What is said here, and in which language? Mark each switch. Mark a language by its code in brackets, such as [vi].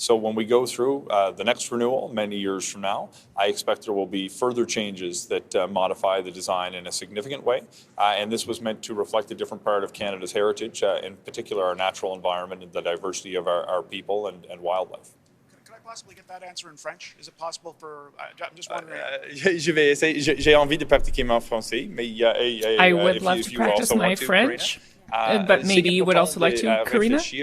[en] So when we go through the next renewal, many years from now, I expect there will be further changes that modify the design in a significant way. And this was meant to reflect a different part of Canada's heritage, in particular our natural environment and the diversity of our people and wildlife. Can I possibly get that answer in French? Is it possible for... I'm just wondering... [fr] Je vais essayer. J'ai envie de pratiquer mon français, mais [en] I would love to practice my French. But maybe you would also like to, Karina?